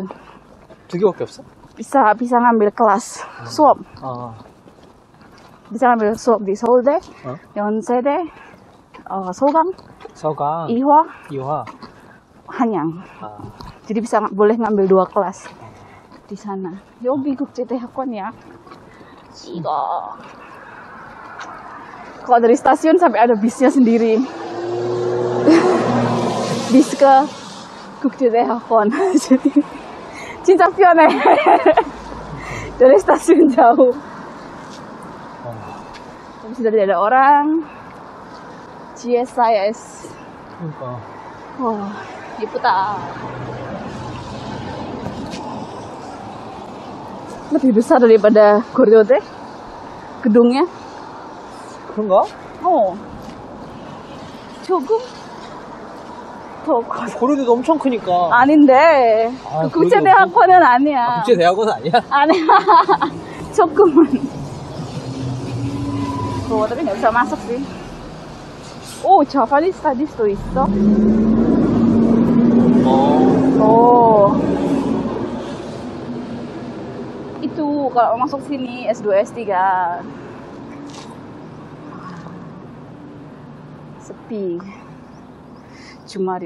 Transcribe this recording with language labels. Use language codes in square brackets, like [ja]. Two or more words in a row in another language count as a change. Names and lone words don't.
[ko] 두 개밖에 없어? [id] bisa ngambil kelas suap. bisa ngambil suap di 서울대, 연세대, 서강, 이화, 한양. jadi boleh ngambil 2 kelas di sana. [ko] 여기 국제대학원이야. 이거. [id] Kalau dari stasiun sampai ada bisnya sendiri. bis ke 국제대학원. [ko] jadi 진짜 편해. [id] dari stasiun jauh. Tapi sudah tidak ada orang. GSIS. [ko] 그러니까. 예쁘다. [id] lebih besar daripada Goryeo-dae gedungnya. [ko] 그런가? 조금 더 고려대도 엄청 크니까. 아닌데. 국제대학원은 아니야. 국제대학원은 아니야? 아니야. 조금은. [id] tapi nggak bisa masuk sih. [en] Japanese Studies [ko] tuh 있어. [id] Itu kalau masuk sini S2 S3 sepi Jumarin.